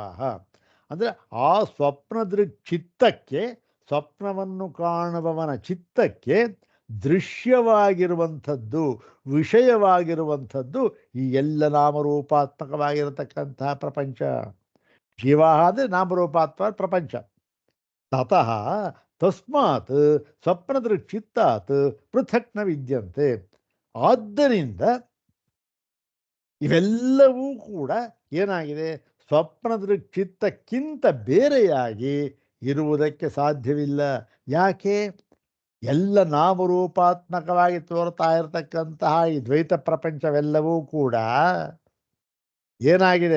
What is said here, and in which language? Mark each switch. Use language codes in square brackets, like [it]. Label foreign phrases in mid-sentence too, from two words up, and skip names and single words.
[kn] ಅಂದರೆ ಆ ಸ್ವಪ್ನದೃಕ್ ಚಿತ್ತಕ್ಕೆ, ಸ್ವಪ್ನವನ್ನು ಕಾಣುವವನ ಚಿತ್ತಕ್ಕೆ ದೃಶ್ಯವಾಗಿರುವಂಥದ್ದು, ವಿಷಯವಾಗಿರುವಂಥದ್ದು ಈ ಎಲ್ಲ ನಾಮರೂಪಾತ್ಮಕವಾಗಿರತಕ್ಕಂತಹ ಪ್ರಪಂಚ. ಜೀವ ಅಂದರೆ ನಾಮರೂಪಾತ್ಮ ಪ್ರಪಂಚ. [sa] ತತಃ ತಸ್ಮಾತ್ ಸ್ವಪ್ನದೃಕ್ ಚಿತ್ತಾತ್ ಪೃಥಕ್ ನ ವಿದ್ಯಂತೆ. [kn] ಆದ್ದರಿಂದ ಇವೆಲ್ಲವೂ ಕೂಡ ಏನಾಗಿದೆ? ಸ್ವಪ್ನದೃಕ್ ಚಿತ್ತಕ್ಕಿಂತ ಬೇರೆಯಾಗಿ ಇರುವುದಕ್ಕೆ ಸಾಧ್ಯವಿಲ್ಲ. ಯಾಕೆ? ಎಲ್ಲ ನಾಮರೂಪಾತ್ಮಕವಾಗಿ ತೋರ್ತಾ ಇರತಕ್ಕಂತಹ ಈ ದ್ವೈತ ಪ್ರಪಂಚವೆಲ್ಲವೂ ಕೂಡ ಏನಾಗಿದೆ?